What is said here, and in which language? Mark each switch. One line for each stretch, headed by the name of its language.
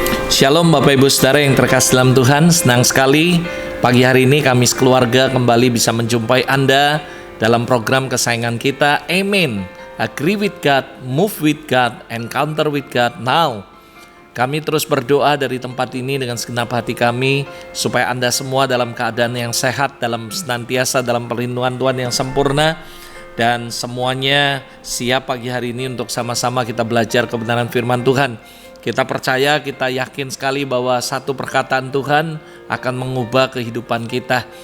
Indonesian: Shalom Bapak Ibu Saudara yang terkasih dalam Tuhan. Senang sekali pagi hari ini kami sekeluarga kembali bisa menjumpai Anda dalam program kesayangan kita, Amen.
English: Agree with God, move with God, encounter with God now.
Indonesian: Kami terus berdoa dari tempat ini dengan segenap hati kami supaya Anda semua dalam keadaan yang sehat, dalam senantiasa dalam perlindungan Tuhan yang sempurna, dan semuanya siap pagi hari ini untuk sama-sama kita belajar kebenaran firman Tuhan. Kita percaya, kita yakin sekali bahwa satu perkataan Tuhan akan mengubah kehidupan kita.